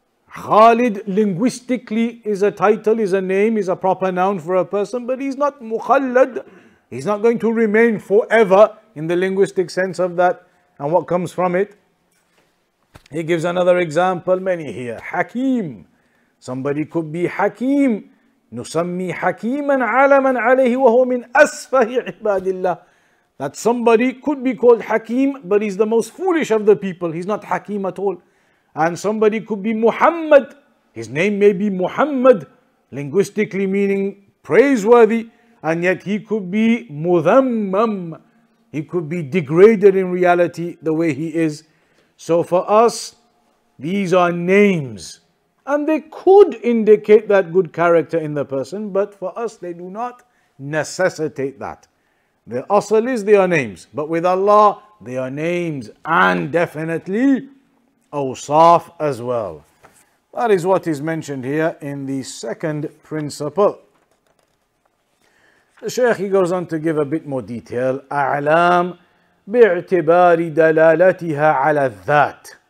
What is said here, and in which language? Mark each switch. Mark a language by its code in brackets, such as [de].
[en] Khalid linguistically is a title, is a name, is a proper noun for a person, but he's not mukhallad. He's not going to remain forever in the linguistic sense of that and what comes from it. He gives another example, many here. Hakim. Somebody could be Hakim. [ar] نسمي حكيما علما عليه وهو من أسفه عباد الله. [en] That somebody could be called Hakim, but he's the most foolish of the people. He's not Hakim at all. And somebody could be Muhammad. His name may be Muhammad, linguistically meaning praiseworthy, and yet he could be Mudhammam. He could be degraded in reality the way he is. So for us, these are names. And they could indicate that good character in the person, but for us they do not necessitate that. The asl is they are names, but with Allah they are names and definitely awsaf as well. That is what is mentioned here in the second principle. The Shaykh, he goes on to give a bit more detail. [ar] أعلام باعتبار دلالتها على الذات.